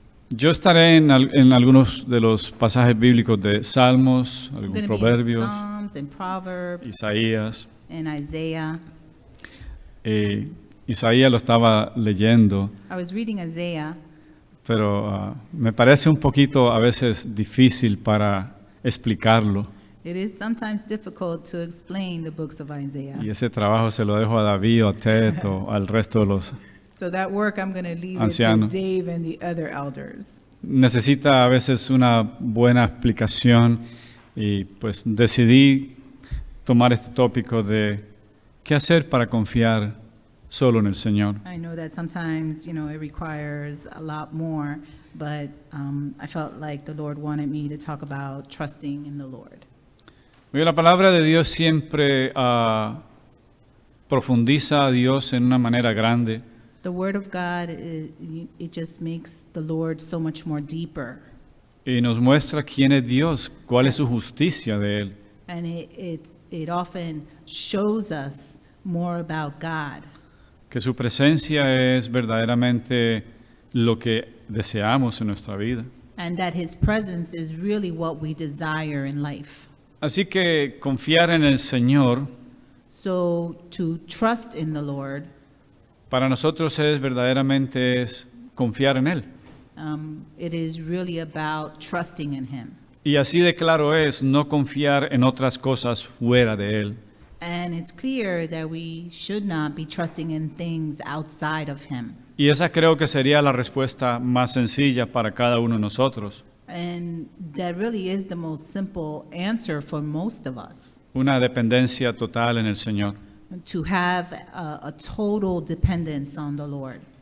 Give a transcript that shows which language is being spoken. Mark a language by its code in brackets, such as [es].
[es] Yo estaré en algunos de los pasajes bíblicos de Salmos, algunos proverbios, [en] Psalms and Proverbs [es] Isaías. [en] and Isaiah. [es] Isaías lo estaba leyendo, [en] I was reading Isaiah, [es] pero me parece un poquito a veces difícil para explicarlo. [en] It is sometimes difficult to explain the books of Isaiah. [es] Y ese trabajo se lo dejo a David o a Ted o al resto de los... [en] So that work I'm going to leave it to [es] Anciano. [en] Dave and the other elders. [es] Necesita a veces una buena explicación, y pues decidí tomar este tópico de qué hacer para confiar solo en el Señor. [en] I know that sometimes, it requires a lot more, but I felt like the Lord wanted me to talk about trusting in the Lord. [es] Oye, la palabra de Dios siempre profundiza a Dios en una manera grande. [en] The Word of God, it just makes the Lord so much more deeper. [es] Y nos muestra quién es Dios, cuál es su justicia de Él. [en] And it often shows us more about God. [es] Que su presencia es verdaderamente lo que deseamos en nuestra vida. [en] And that His presence is really what we desire in life. [es] Así que confiar en el Señor [en] So to trust in the Lord, [es] para nosotros es verdaderamente confiar en Él. [en] it is really about trusting in Him. [es] Y así de claro es no confiar en otras cosas fuera de Él. [en] And it's clear that we should not be trusting in things outside of Him. [es] Y esa creo que sería la respuesta más sencilla para cada uno de nosotros. [en] And that really is the most simple answer for most of us. [es] Una dependencia total en el Señor. [en] to have a total dependence on the Lord.